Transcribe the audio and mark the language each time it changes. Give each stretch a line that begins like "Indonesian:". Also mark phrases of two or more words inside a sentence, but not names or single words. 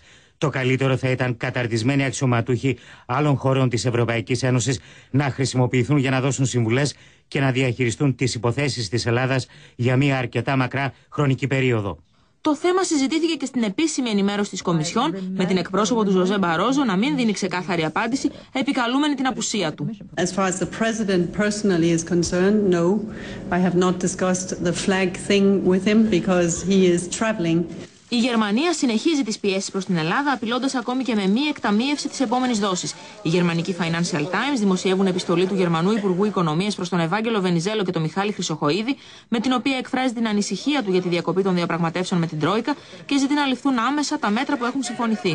Greek: Το καλύτερο θα ήταν καταρτισμένοι αξιωματούχοι άλλων χωρών της Ευρωπαϊκής Ένωσης να χρησιμοποιηθούν για να δώσουν συμβουλές και να διαχειριστούν τις υποθέσεις της Ελλάδας για μια αρκετά μακρά χρονική περίοδο. Το θέμα συζητήθηκε και στην επίσημη ενημέρωση της Κομισιόν, με την εκπρόσωπο του Ζωζέ Μπαρόζο να μην δίνει ξεκάθαρη απάντηση, επικαλούμενη την απουσία του.
English: As far as the president personally is concerned, no, I have not discussed the flag thing with him because he is traveling.
Greek: Η Γερμανία συνεχίζει τις πιέσεις προς την Ελλάδα, απειλώντας ακόμη και με μη εκταμείευση της επόμενης δόσης. Οι γερμανικοί Financial Times δημοσιεύουν επιστολή του Γερμανού Υπουργού Οικονομίας προς τον Ευάγγελο Βενιζέλο και τον Μιχάλη Χρυσοχοΐδη, με την οποία εκφράζει την ανησυχία του για τη διακοπή των διαπραγματεύσεων με την Τρόικα και ζητεί να ληφθούν άμεσα τα μέτρα που έχουν συμφωνηθεί.